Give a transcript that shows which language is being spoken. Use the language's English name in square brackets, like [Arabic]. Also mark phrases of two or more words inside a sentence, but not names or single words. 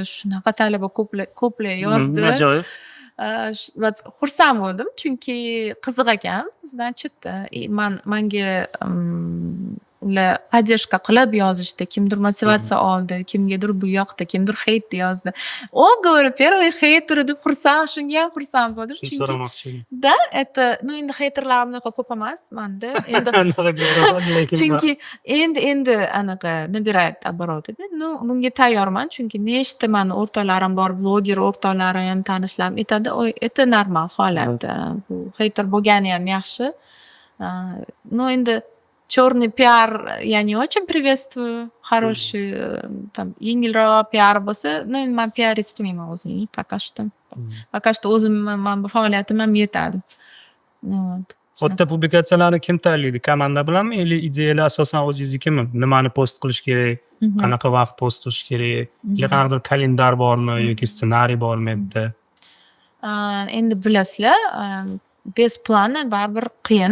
[Uzbek] Shunaqa talaba ko'plar yozdi. Ajoyib. Xursand bo'ldim, chunki qiziq ekan. Значит, menga ular поддержка qilib yozishdi, kimdir motivatsiya oldi, kimgadir bu yoqdi, kimdir hate yozdi. O, [Russian] говорю, первый хейтер [Uzbek] deb xursand, shunga ham xursand bo'ldim. Shuni Chunki so'ramoqchi edim. da, [Russian] это, ну [Uzbek] endi heyterlarim unaqa ko'p emas manda. Endi Anaqa ko'radi, lekin chunki endi anaqa [Russian] набирает обороты- [Uzbek] da. [Russian] Ну, [Uzbek] bunga tayyorman, chunki nechta mani o'rtoqlarim bor, bloger o'rtoqlarim, tanishlarim aytadi, "Oy, [Russian] это normal [Uzbek] holat. Bu heyter bo'lgani ham yaxshi." [Russian] Ну, endi черный пиар я не очень приветствую. Хороший, там, [Uzbek] yengilroq piar bo'lsa, ну, endi men piar istmayman o'zimni, [Russian] пока что. Пока что [Uzbek] o'zim men bu faoliyatim ham yetadi. [Russian] Вот. [Uzbek] O'tda publikatsiyalarni kim tayyorlaydi? Komanda bilanmi yoki ideyalar asosan o'zingiznikimi? Nimani post qilish kerak? Qanaqa vaqt post qilish kerak? Yoki qanaqadir kalendar bormi yoki ssenariy bormi endi? Endi bilasizlar, [Russian] без плана [Uzbek] baribir qiyin.